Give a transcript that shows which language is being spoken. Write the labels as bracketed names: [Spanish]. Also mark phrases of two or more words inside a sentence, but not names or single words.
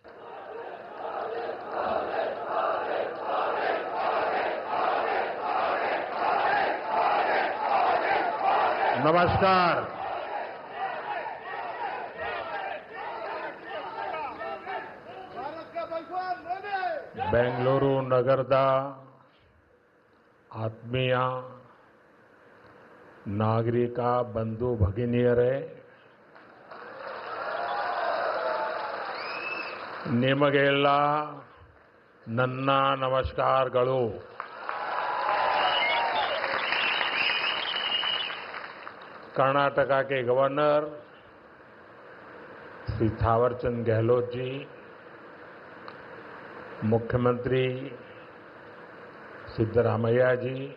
[Hindi] नमस्कार। [Kannada] बेंगलुरु नगರದ ಆತ್ಮೀಯ ನಾಗರಿಕ ಬಂಧು ಭಗಿನಿಯರೇ, ನಿಮಗೆಲ್ಲ ನನ್ನ ನಮಸ್ಕಾರಗಳು। [Hindi] कर्नाटक के गवर्नर श्री थावरचंद गहलोत जी, मुख्यमंत्री सिद्धरामैया जी,